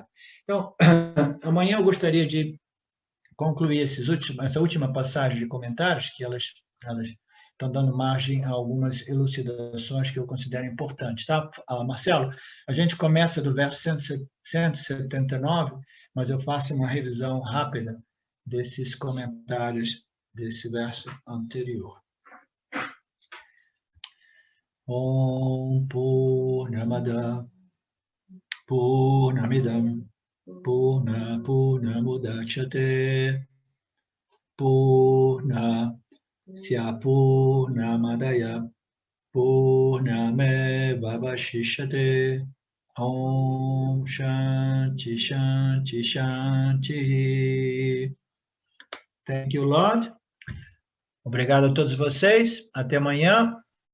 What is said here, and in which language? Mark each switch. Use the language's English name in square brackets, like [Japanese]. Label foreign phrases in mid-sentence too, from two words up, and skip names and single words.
[Portuguese] Então, amanhã eu gostaria de concluir essa última passagem de comentários, que elas estão dando margem a algumas elucidações que eu considero importantes. Tá? Marcelo, a gente começa do verso 179, mas eu faço uma revisão rápida desses comentários desse verso anterior. [Sanskrit] ॐ पूर्णमद पूर्णमिदम् पूर्णमुदच्यते पूर्णस्य पूर्णमदाय पूर्णमेवावशिष्यते. ॐ शान्ति शान्ति शान्ति. [English] Thank you, Lord. [Portuguese] Obrigado a todos vocês. Até amanhã.